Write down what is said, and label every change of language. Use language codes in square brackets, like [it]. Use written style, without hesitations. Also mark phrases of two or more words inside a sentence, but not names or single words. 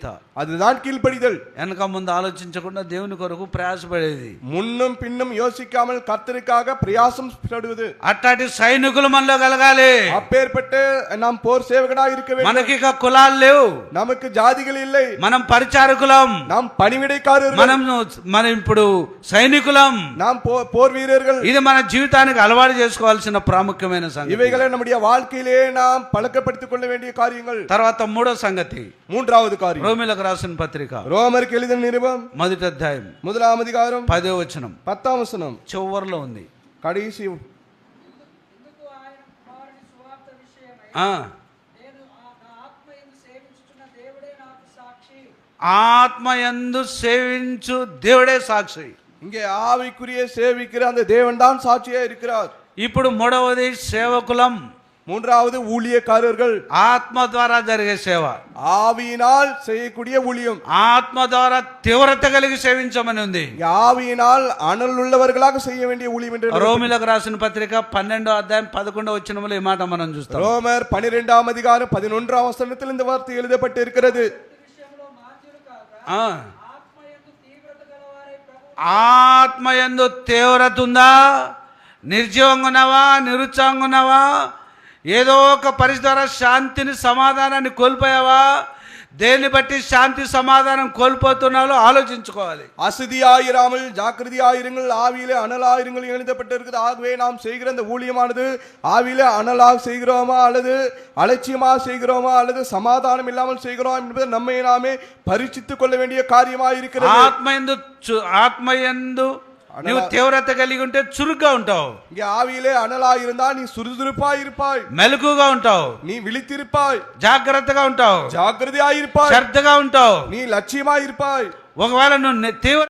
[ta] அதுதான் கீழ்ப்படிதல். [te] వెనక ముందు ఆలోచించకుండా దేవుని కొరకు ప్రయాసపడేది. [ta] முன்னும் பின்னும் யோசிக்காமல் கர்த்தருக்காக பிரயாசம் படுவது. [te] అట్లాంటి సైనికులు మనలో కలగాలి. [ta] அப்பேற்பட்ட நாம் போர் சேவகனாக இருக்க வேண்டும். [te] మనకి ఇక కులాలు లేవు, [ta] நமக்கு ஜாதிகள் இல்லை. [te] మనం పరిచారకులం, [ta] நாம் பணிவிடைக்காரர்கள், [te] మనం ఇప్పుడు సైనికులం, [ta] நாம் போர் வீரர்கள். [te] ఇది మన జీవితానికి అలవాటు చేసుకోవాల్సిన ప్రాముఖ్యమైన సంగతి. [ta] இவைகளை நம்முடைய வாழ்க்கையிலே நாம் பழக்கப்படுத்திக் கொள்ள வேண்டிய காரியங்கள். [te] తర్వాత మూడో సంగతి, [ta] மூன்றாவது காரியம், [te] రోమీలకు రాసిన పత్రిక [ta] ரோமருக்கு எழுதின நிருபம் [te] మొదటి అధ్యాయం [ta] 1వ அதிகாரம் [te] 10వ వచనం 10వ వచనం చివర్లో ఉంది. [ta] கடைசி. [te] ఇందుకు ఆయన కుమారుని సువార్త విషయమై ఆ నేను నా ఆత్మయందు సేవించుచున్న దేవుడే నాకు సాక్షి. ఆత్మయందు సేవించు దేవుడే సాక్షి. [ta] இங்கே ஆவிக்குரிய சேவிக்கிற அந்த தேவன் தான் சாட்சியா இருக்கிறார். [te] ఇప్పుడు మూడవది సేవకులం, [ta] மூன்றாவது ஊழியக்காரர்கள். [te] ఆత్మ ద్వారా జరిగే సేవ, [ta] ஆவியினால் செய்யக்கூடிய ஊழியம். [te] ఆత్మ ద్వారా తీవ్రత కలిగి సేవించమని ఉంది. [ta] ஆவியினால் அனல் உள்ளவர்களாக செய்ய வேண்டிய ஊழியம் என்று [te] రోమిలకు రాసిన పత్రిక 12వ అధ్యాయం 11వ వచనంలో ఈ మాట మనం చూస్తాం. [ta] ரோமர் 12వ அதிகாரம் 11వ వచనத்தில் இந்த வார்த்தை எழுதப்பட்டு இருக்கிறது. [te] విషయంలో మాన్యులు కాక ఆ ఆత్మయందు తీవ్రత గలవారై ప్రభు ఆత్మయందు తీవ్రత ఉందా? నిర్జీవంగా ఉన్నావా? నిరుత్సాహంగా ఉన్నావా? ఏదో ఒక పరిస్థితి ద్వారా శాంతిని సమాధానాన్ని కోల్పోయావా? దేన్ని బట్టి శాంతి సమాధానం కోల్పోతున్నాలో ఆలోచించుకోవాలి. [ta] அசதியாயிராமல் ஜாக்கிரதையாயிருங்கள், ஆவியிலே அனலாயிருங்கள் எழுதப்பட்டிருக்கிறது. ஆகவே நாம் செய்கிற இந்த ஊழியமானது ஆவியிலே அனலாக செய்கிறோமா அல்லது அலட்சியமாக செய்கிறோமா அல்லது சமாதானம் இல்லாமல் செய்கிறோம் என்பதை நம்மை நாமே பரீட்சித்துக் கொள்ள வேண்டிய காரியமாக இருக்கிறது. [te] ఆత్మయందు నువ్వు తీవ్రత కలిగి ఉంటే చురుగ్గా ఉంటావు. [ta] இங்கே ஆவியிலே அனலாக இருந்தால் நீ சுறுசுறுப்பாய் இருப்பாய், [te] మెలకుగా ఉంటావు, [ta] நீ விழித்திருப்பாய், [te] జాగ్రత్తగా ఉంటావు, [ta] ஜாக்கிரதையாயிருப்பாய், [te] శ్రద్ధగా ఉంటావు. [ta] நீ லட்சியமாய் இருப்பாய். [te] ఒకవేళ నువ్వు తీవ్ర